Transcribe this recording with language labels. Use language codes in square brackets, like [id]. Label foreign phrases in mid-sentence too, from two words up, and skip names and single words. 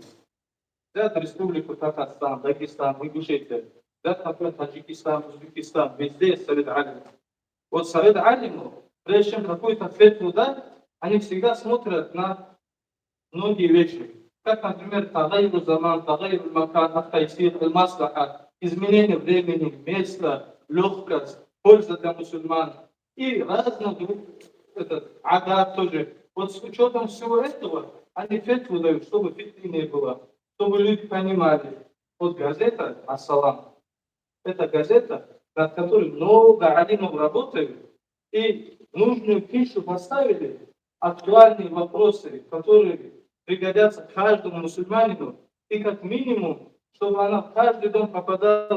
[ru] Взять республику Татарстан, Дагестан, Ингушетия, взять, например, Таджикистан, Узбекистан, везде есть совет алимов. Вот совет алимов, прежде чем какой-то фетву дать, они всегда смотрят на многие вещи. Как, например, [ar] تغير الزمان، تغير المكان، التيسير، المصلحة, [ru] изменение времени, места, легкость, польза для мусульман и разного адаб тоже. Вот с учетом всего этого, они фетву дают, чтобы фитны не было, чтобы люди понимали. Вот газета «Ас-Салам» — это газета, над которой много алимов работают, и нужную пищу поставили, актуальные вопросы, которые пригодятся каждому мусульманину, и как минимум, чтобы она в каждый дом попадала.